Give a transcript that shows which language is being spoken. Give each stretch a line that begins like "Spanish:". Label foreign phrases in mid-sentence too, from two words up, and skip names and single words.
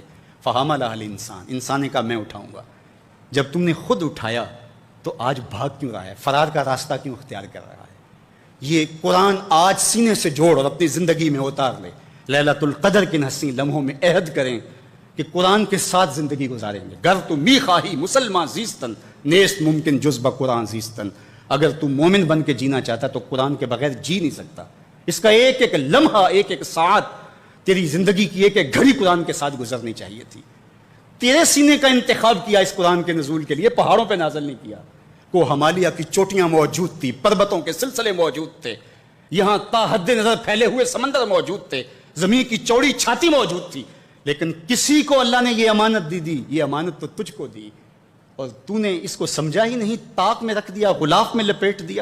Arabic: فحملها الانسان،
Urdu: انسان نے کہا میں اٹھاؤں گا۔ جب تم نے خود اٹھایا تو آج بھاگ کیوں رہا ہے، فرار کا راستہ کیوں اختیار کر رہا ہے؟ یہ قرآن آج سینے سے جوڑ اور اپنی زندگی میں اتار لے۔ لیلۃ القدر کے حسین لمحوں میں عہد کریں کہ قرآن کے ساتھ زندگی گزاریں گے۔
Persian: گر تو می خواہی مسلمان زیستن، نیست ممکن جز بقرآن زیستن۔
Urdu: اگر تو مومن بن کے جینا چاہتا تو قرآن کے بغیر جی نہیں سکتا۔ اس کا ایک ایک لمحہ، ایک ایک ساعت، تیری زندگی کی ایک ایک گھڑی قرآن کے ساتھ گزرنی چاہیے تھی۔ تیرے سینے کا انتخاب کیا اس قرآن کے نزول کے لیے، پہاڑوں پہ نازل نہیں کیا۔ کو ہمالیہ کی چوٹیاں موجود تھی، پربتوں کے سلسلے موجود تھے، یہاں تا حد نظر پھیلے ہوئے سمندر موجود تھے، زمین کی چوڑی چھاتی موجود تھی، لیکن کسی کو اللہ نے یہ امانت دی، یہ امانت تو تجھ کو دی، اور تو نے اس کو سمجھا ہی نہیں، طاق میں رکھ دیا، غلاف میں لپیٹ دیا۔